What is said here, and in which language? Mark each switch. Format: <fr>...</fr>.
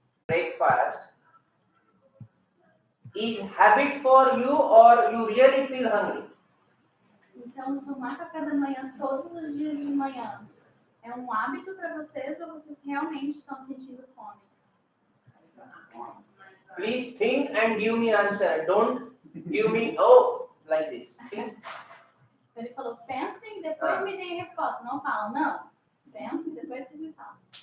<en>Breakfast is habit for you or you really feel hungry?</en> <pt>Então, tomar café da manhã todos os dias de manhã é um hábito para vocês ou vocês realmente estão sentindo fome?</pt> <en>Please think and give me answer. Don't give me like this. Think.</en> <pt>Ele falou, pensem e depois me deem a resposta. Não falam, não. Pensem e depois vocês me falam.</pt>